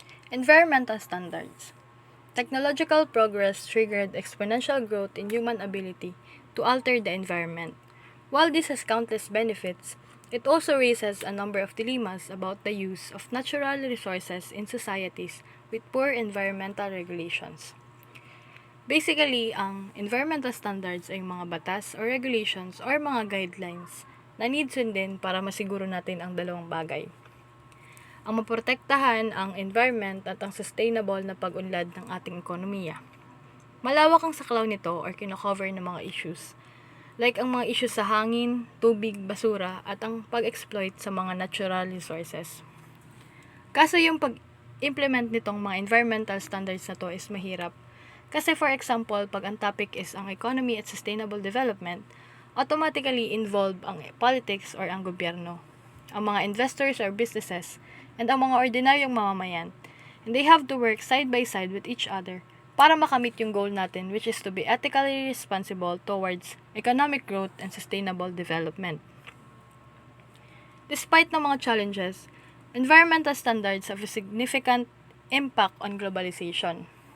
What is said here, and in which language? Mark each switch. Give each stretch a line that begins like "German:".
English: Environmental standards. Technological progress triggered exponential growth in human ability to alter the environment. While this has countless benefits, it also raises a number of dilemmas about the use of natural resources in societies with poor environmental regulations.
Filipino: Basically, ang environmental standards ay mga batas or regulations or mga guidelines na need sundin para masiguro natin ang dalawang bagay. Ang maprotektahan ang environment at ang sustainable na pag-unlad ng ating ekonomiya. Malawak ang saklaw nito or kinocover ng mga issues, like ang mga issues sa hangin, tubig, basura, at ang pag-exploit sa mga natural resources. Kaso yung pag-implement nitong mga environmental standards na to is mahirap. Kasi for example, pag ang topic is ang economy at sustainable development, automatically involve ang politics or ang gobyerno, ang mga investors or businesses, and ang mga ordinaryong mamamayan.
English: And they have to work side by side with each other
Filipino: para makamit yung goal natin,
English: which is to be ethically responsible towards economic growth and sustainable development. Despite ng mga challenges, environmental standards have a significant impact on globalization.